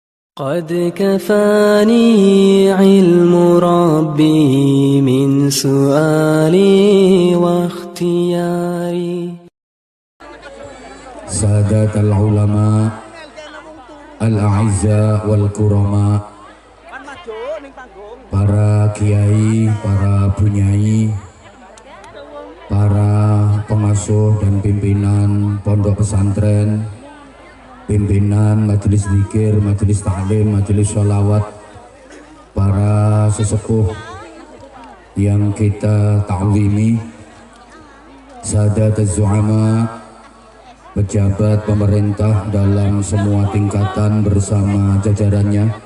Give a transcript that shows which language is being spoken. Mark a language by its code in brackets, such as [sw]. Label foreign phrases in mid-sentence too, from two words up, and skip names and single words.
[ar] قد كفاني علم ربي من سؤالي واختياري. سادات العلماء الأعزاء والكرماء, [id] para kiai, para bunyai, para pengasuh dan pimpinan pondok pesantren, pimpinan majelis zikir, majelis ta'lim, majelis sholawat, para sesepuh yang kita ta'zimi, [ar] سادات الزعماء, [id] pejabat pemerintah dalam semua tingkatan bersama jajarannya,